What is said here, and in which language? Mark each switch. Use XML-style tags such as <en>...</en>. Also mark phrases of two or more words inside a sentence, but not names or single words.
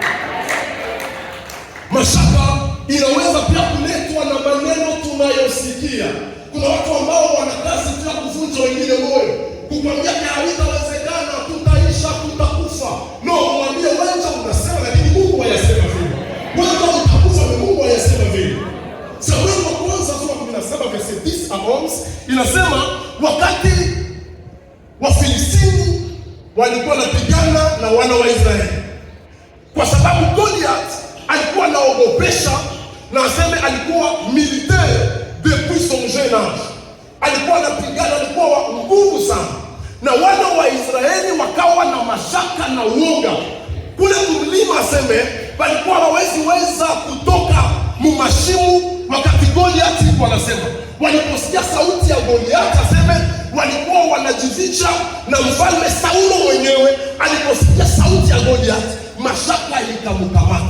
<sw>Mashaka inaweza pia kuletwa na maneno tunayosikia. Kuna watu ambao wana kazi tu ya kuvunja wengine moyo, kukwambia havitawezekana, tutaisha, tutakufa. No, mwambie wewe unasema lakini Mungu hayasema vile. Wewe utakufa na Mungu hayasema vile. Samueli wa kwanza sura 17</sw> <fr>verset 10 à 11</fr> <sw>inasema wakati Wafilistini walikuwa wanapigana na wana wa Israeli, kwa sababu Goliath alikuwa anaogopesha, na aseme alikuwa</sw> <fr>militaire depuis son jeune âge.</fr> <sw>Alikuwa anapigana, alikuwa wa nguvu sana, na wana wa Israeli wakawa na mashaka na uoga. Kule mlima aseme walikuwa hawaweza kutoka mumashimu wakati Goliath alikuwa anasema. Waliposikia sauti ya Goliath aseme walikuwa wanajificha, na mfalme Saulo mwenyewe aliposikia sauti ya Goliath mashaka ikamkamata.</sw>